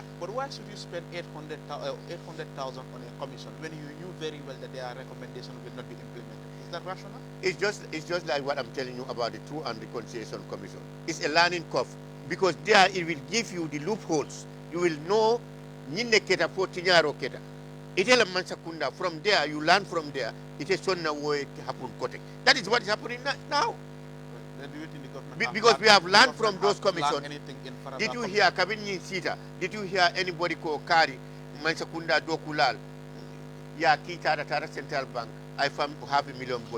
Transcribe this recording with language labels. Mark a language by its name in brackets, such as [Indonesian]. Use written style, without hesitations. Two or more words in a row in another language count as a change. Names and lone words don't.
[English] But why should you spend 800,000 on a commission when you knew very well that their recommendation will not be implemented? Is that rational? It's just like what I'm telling you about the Truth and Reconciliation Commission. It's a learning curve because there it will give you the loopholes you will know [Mandingo] nyinne keta fo tinyaro keta. Itela Mansakunda, [English] from there, you learn from there. It is on the way to happen. That is what is happening now. Do you think the government Because we have learned from those commissions. Did you hear Kabini Sita? Did you hear anybody call Kari, Mansakunda Dokulal? Yeah, Kita Tara Central Bank. I found half a million bond.